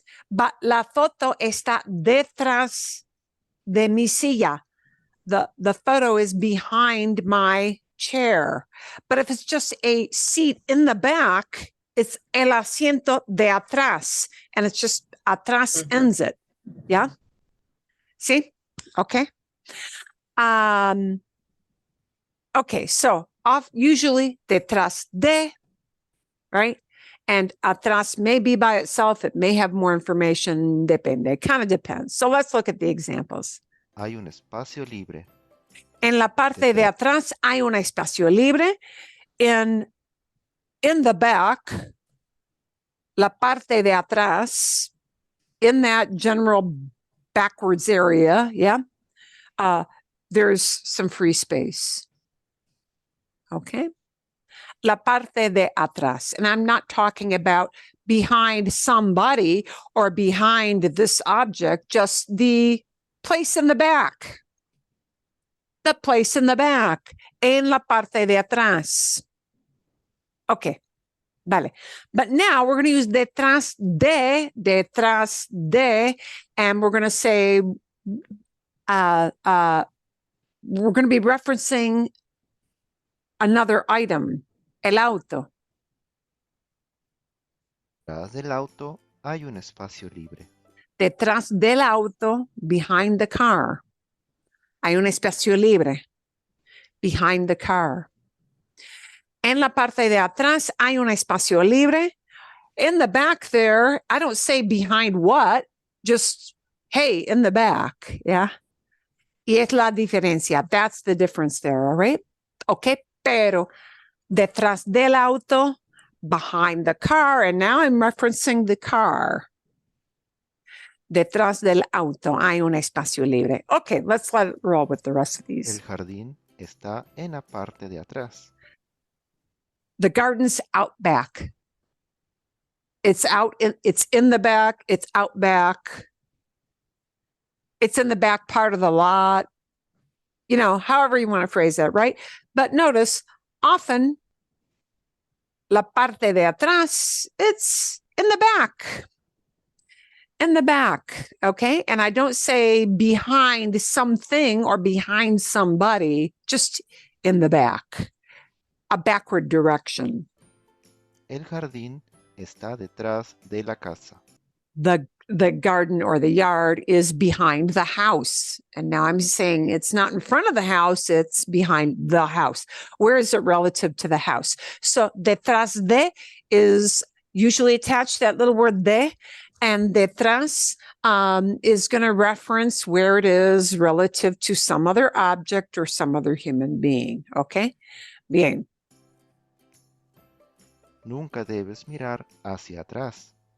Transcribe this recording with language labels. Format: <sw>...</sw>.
<en>But</en> <es>la foto está detrás de mi silla.</es> <en>The photo is behind my chair. But if it's just a seat in the back, it's</en> <es>el asiento de atrás.</es> <en>And it's just atrás ends it. Yeah. See? Okay. Okay, so usually detrás de, right? And atrás may be by itself. It may have more information.</en> <es>Depende.</es> <en>It kind of depends. So let's look at the examples.</en> <es>Hay un espacio libre. En la parte de atrás hay un espacio libre.</es> <en>In the back,</en> <es>la parte de atrás,</es> <en>in that general backwards area, yeah, there's some free space. Okay.</en> <es>La parte de atrás.</es> <en>And I'm not talking about behind somebody or behind this object, just the place in the back. The place in the back.</en> <es>En la parte de atrás.</es> <en>Okay.</en> <es>Vale.</es> <en>But now we're going to use detrás de, and we're going to say, we're going to be referencing another item, el auto.</en> <es>Detrás del auto hay un espacio libre. Detrás del auto,</es> <en>behind the car,</en> <es>hay un espacio libre.</es> <en>Behind the car.</en> <es>En la parte de atrás hay un espacio libre.</es> <en>In the back there, I don't say behind what, just, hey, in the back, yeah?</en> <es>Y es la diferencia.</es> <en>That's the difference there, all right? Okay,</en> <es>pero detrás del auto,</es> <en>behind the car, and now I'm referencing the car.</en> <es>Detrás del auto hay un espacio libre.</es> <en>Okay, let's let it roll with the rest of these.</en> <es>El jardín está en la parte de atrás.</es> <en>The garden's out back. It's in the back, it's out back. It's in the back part of the lot. You know, however you want to phrase that, right? But notice, often,</en> <es>la parte de atrás,</es> <en>it's in the back. In the back, okay? And I don't say behind something or behind somebody, just in the back. A backward direction.</en> <es>El jardín está detrás de la casa.</es> <en>The garden or the yard is behind the house. And now I'm saying it's not in front of the house, it's behind the house. Where is it relative to the house? So detrás de is usually attached to that little word de, and detrás is going to reference where it is relative to some other object or some other human being. Okay?</en> <es>Bien. Nunca debes mirar hacia atrás.</es>